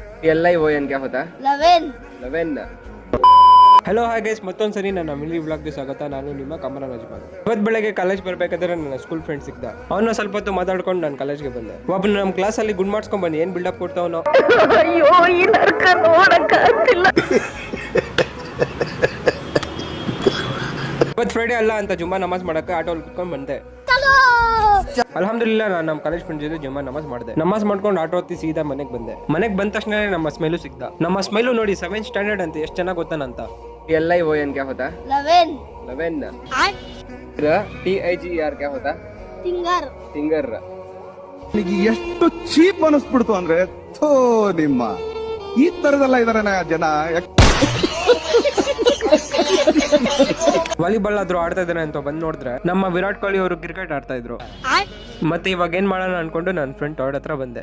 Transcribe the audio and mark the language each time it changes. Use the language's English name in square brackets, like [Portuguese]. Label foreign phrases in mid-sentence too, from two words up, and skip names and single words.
[Hindi] LION क्या होता है? 11 [English] hello hi guys, [Kannada] ಮತ್ತೊಂದ್ಸರಿ ನನ್ನ ಮಿಲಿ ವ್ಲಾಗ್ಗೆ ಸ್ವಾಗತ. ನಾನು ನಿಮ್ಮ ಕಮಲ ನಜ್ಮಾನ್. ಇವತ್ತು ಬೆಳಗ್ಗೆ ಕಾಲೇಜ್ ಬರ್ಬೇಕಾದ್ರೆ ನನ್ನ [English] school friend [Kannada] ಸಿಗ್ದ. ಅವನ ಸ್ವಲ್ಪ ಹೊತ್ತು ಮಾತಾಡ್ಕೊಂಡು ನಾನು ಕಾಲೇಜ್ಗೆ ಬಂದೆ. ಒಬ್ಬ ನಮ್ಮ ಕ್ಲಾಸಲ್ಲಿ ಗುಡ್ ಮಾಡ್ಸ್ಕೊಂಡ್ ಬನ್ನಿ, ಏನ್ ಬಿಲ್ಡಪ್ ಕೊಡ್ತಾವನೋ. ಇವತ್ತು ಫ್ರೈಡೆ ಅಲ್ಲ ಅಂತ ಜುಮ್ಮಾ ನಮಾಜ್ ಮಾಡಕ್ಕೆ ಆಟೋಲ್ಲಿ ಕುತ್ಕೊಂಡು ಬಂದೆ. ಅಲ್ಹಮ್ದುಲಿಲ್ಲಾ ನಾನು ನಮ್ಮ [English] college friend [Kannada] ಜೊತೆ ಜುಮ್ಮಾ ನಮಾಜ್ ಮಾಡಿದೆ. ನಮಾಜ್ ಮಾಡ್ಕೊಂಡು ಆಟೋ ಹತ್ತಿ ಸೀದಾ ಮನೆಗೆ ಬಂದೆ. ಮನೆಗೆ ಬಂದ ತಕ್ಷಣ ನಮ್ಮ ಸ್ಮೈಲು ಸಿಗ್ದ. ನಮ್ಮ ಸ್ಮೈಲು ನೋಡಿ 7th ಸ್ಟ್ಯಾಂಡರ್ಡ್ ಅಂತ ಎಷ್ಟು ಚೆನ್ನಾಗಿ ಗೊತ್ತಾನಂತ. [Hindi] LION क्या होता है? 11 TIGER क्या होता है? [English] Finger [Kannada] ನಿಮಗೆ ಎಷ್ಟು ಚೀಪ್ ಅನಿಸ್ಬಿಡ್ತು ಅಂದ್ರೆ ಥೋ ನಿಮ್ಮ ಈ ತರದೆಲ್ಲ ಇದಾರೆ ಜನ. ವಾಲಿಬಾಲ್ ಆದ್ರೂ ಆಡ್ತಾ ಇದಾರೆ ಅಂತ ಬಂದ್ ನೋಡಿದ್ರೆ ನಮ್ಮ ವಿರಾಟ್ ಕೊಹ್ಲಿ ಅವರು ಕ್ರಿಕೆಟ್ ಆಡ್ತಾ ಇದ್ರು. ಮತ್ತೆ ಇವಾಗ ಏನ್ ಮಾಡೋಣ ಅನ್ಕೊಂಡು ನನ್ನ ಫ್ರೆಂಡ್ ಅವ್ರ ಹತ್ರ ಬಂದೆ.